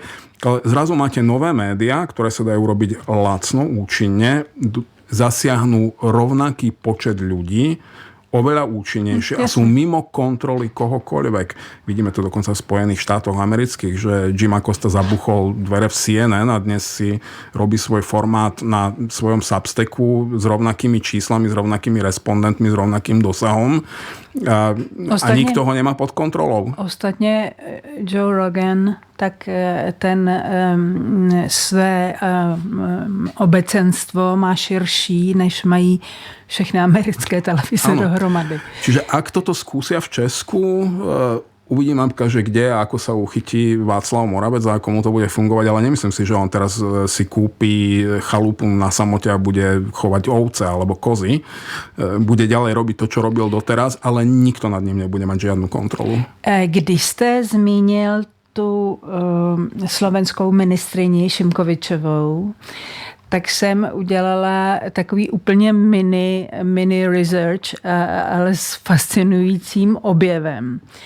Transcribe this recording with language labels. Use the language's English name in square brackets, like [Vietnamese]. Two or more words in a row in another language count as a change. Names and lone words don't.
[Slovak] Ale zrazu máte nové médiá, ktoré sa dajú robiť lacno, účinne, zasiahnu rovnaký počet ľudí, oveľa účinnejšie a sú mimo kontroly kohokoľvek. Vidíme to dokonca v Spojených štátoch amerických, že Jim Acosta zabuchol dvere v CNN a dnes si robí svoj formát na svojom Substacku s rovnakými číslami, s rovnakými respondentmi, s rovnakým dosahom a nikto ho nemá pod kontrolou. [Czech] Ostatně Joe Rogan, tak ten své obecenstvo má širší, než mají všechny americké televize dohromady. [Slovak] Čiže ak toto skúsia v Česku, uvidím, že kde a ako sa uchytí Václav Moravec a ako mu to bude fungovať, ale nemyslím si, že on teraz si kúpi chalupu na samote a bude chovať ovce alebo kozy. Bude ďalej robiť to, čo robil doteraz, ale nikto nad ním nebude mať žiadnu kontrolu. [Czech] Když jste zmínil tu slovenskou ministryni Šimkovičovou, tak jsem udělala takový úplně mini research, ale s fascinujícím objevem.